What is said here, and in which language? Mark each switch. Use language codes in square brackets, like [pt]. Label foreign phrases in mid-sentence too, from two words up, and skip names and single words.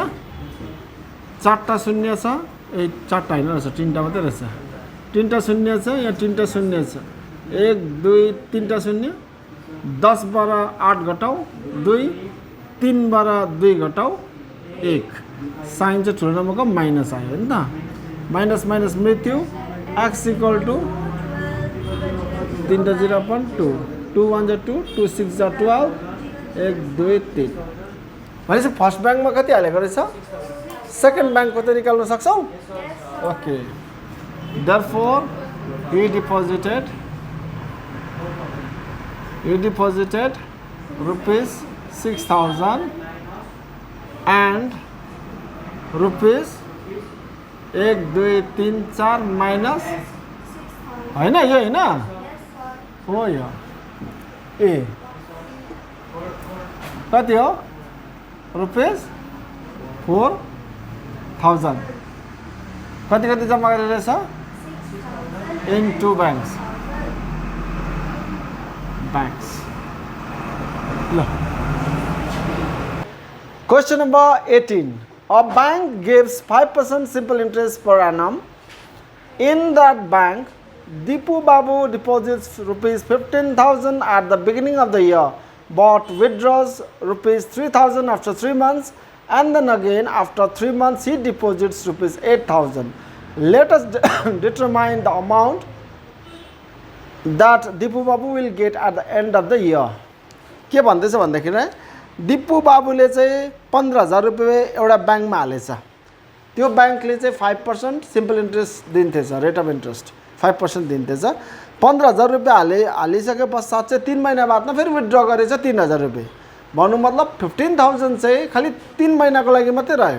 [ne] 4टा शून्य छ, ए 4टा हैन रहेछ 3टा मात्रै रहेछ, 3टा शून्य छ, यहाँ 3टा शून्य छ, 1 2 3टा शून्य, 10 बाट 8 घटाऊ 2 3 बाट 2 घटाऊ 1, साइन चाहिँ ठुलो नम्बरको माइनस आयो नि त, माइनस माइनस मृत्यु x [en] equal to [ne] 3 0 अपन 2 2 1 जा 2 2 6 जा 12 1 2 3 भनेपछि [en] first bank [ne] कति हालेको रहेछ, सेकेन्ड ब्याङ्कको त निकाल्न सक्छौ। [en] okay therefore he deposited rupees 6,000 and rupees 1 2 3 4 [ne] माइनस हैन यो हैन हो यो ए कति हो रुपिस 4,000 कति कति जम्मा गरेर रहेछ [en] इन 2 banks [ne] ल। [en] Question number 18. A bank gives 5% simple interest per annum. In that bank, Deepu Babu deposits rupees 15,000 at the beginning of the year, but withdraws rupees 3,000 after 3 months, and then again after 3 months he deposits rupees 8,000. Let us determine the amount that Deepu Babu will get at the end of the year. [ne] के भन्दैछ भन्दाखेरि दिपु बाबुले चाहिँ 15,000 रुपियाँ एउटा ब्याङ्कमा हालेछ, त्यो ब्याङ्कले चाहिँ 5% [en] simple interest [ne] दिन्थेछ, [en] rate of interest [ne] 5% दिन्थेछ। 15,000 रुपियाँ हालिसके पश्चात चाहिँ 3 महिना बादमा फेरि विथड्र गरेछ 3,000 रुपियाँ, भन्नु मतलब 15,000 चाहिँ खालि 3 महिनाको लागि मात्रै रह्यो।